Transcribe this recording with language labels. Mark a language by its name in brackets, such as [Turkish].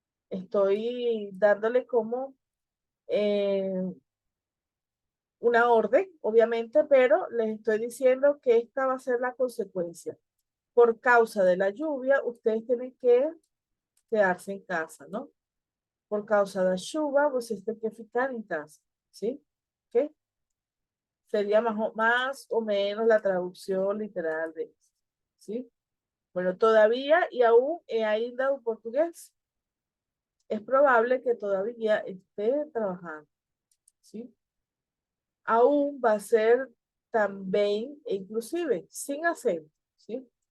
[Spanish] Estoy dándole como una orden, obviamente, pero les estoy diciendo que esta va a ser la consecuencia. Por causa de la lluvia, ustedes tienen que quedarse en casa, ¿no? [Portuguese] Por causa da chuva, vocês têm que ficar em casa, ¿sí? [Spanish] ¿Ok? Sería más o menos la traducción literal de esto, ¿sí? Bueno, todavía y aún ainda o portugués. Es probable que todavía esté trabajando, ¿sí? Aún va a ser también e inclusive sin acento, ¿sí?